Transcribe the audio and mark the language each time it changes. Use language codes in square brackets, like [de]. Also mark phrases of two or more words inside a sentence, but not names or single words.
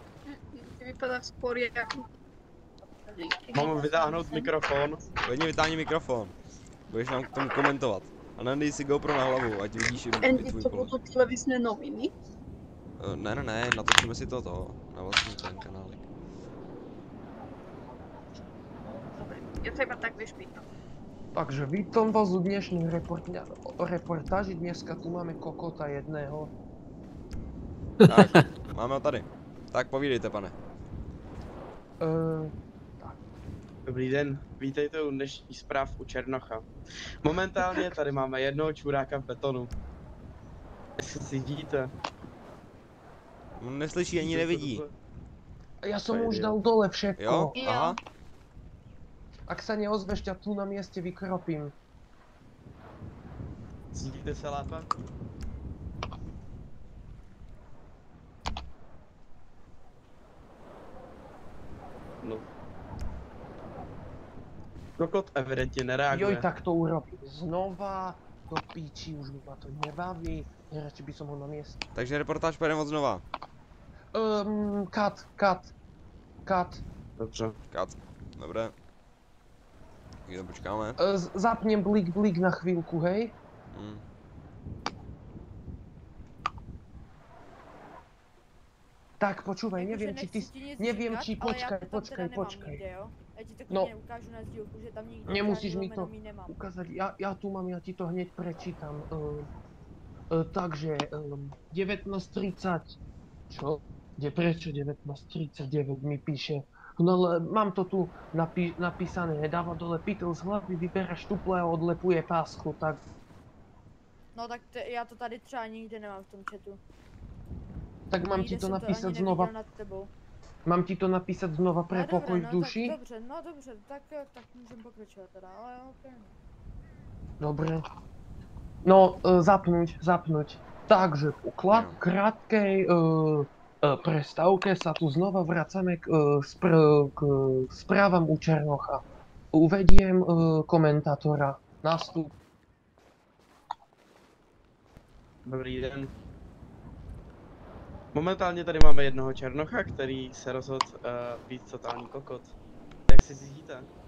[cs] Ty vypadáš skôr jak... Mám vytáhnout mikrofon. Klidně vytáhni mikrofon. Budeš nám k tomu komentovat. A nadej si GoPro na hlavu, ať vidíš i Andy, tvůj to pohled. [sk] budú televízne noviny? Ne, natočíme si to na vlastní ten kanálik. Dobre, ja sa iba tak vieš pýtam. Takže vítam vás u dnešnej reportáži. Dneska tu máme kokota jedného. [cs] Tak, máme ho tady. Tak povídejte, pane. Dobrý den, vítejte u dnešní zpráv u Černocha. Momentálně tady máme jednoho čuráka v betonu. Jestli si vidíte. On neslyší ani nevidí. [sk] Ja som už dal dole všetko. [cs] Jo? Aha. [sk] Ak sa neozveš, ťa tu na mieste vykropím. [cs] Cítíte se lépe? No. Kokot evidentně nereaguje. [sk] Joj, tak to urobím znova. Do píči, už ma to nebaví. Radši by som ho na mieste. [cs] Takže reportáž pojedeme od znova. Cut. Dobře. Cut. Dobré. Chvíli počkáme. [sk] Zapnem blik na chvíľku, hej? Tak, počúvaj, neviem, či ty... Neviem, či... Počkaj. [cs] Já ti to klidně ukážu na sdílku, že tam nikdo [sk] Nemusíš mi to [cs] nemám. [sk] ukázať, ja tu mám, ja ti to hneď prečítam. Takže, 19:30, čo? Prečo 19:39 mi píše? No ale mám to tu napísané, dáva dole pytel z hlavy, vybere štuple a odlepuje pásku, tak... [cs] No tak já to tady třeba nikde nemám v tom chatu. [sk] Tak mám ti to napísať znova. Mám ti to napísať znova pre pokoj v duši? [cs] Dobře, tak můžem pokračovat teda, ale ok. [sk] Dobre. No, zapnúť. Takže po krátkej prestávke sa tu znova vracame k správam u Černocha. Uvediem komentátora. Nástup. [cs] Dobrý den. Momentálně tady máme jednoho Černocha, který se rozhodl být totální kokot. Jak si cítíte?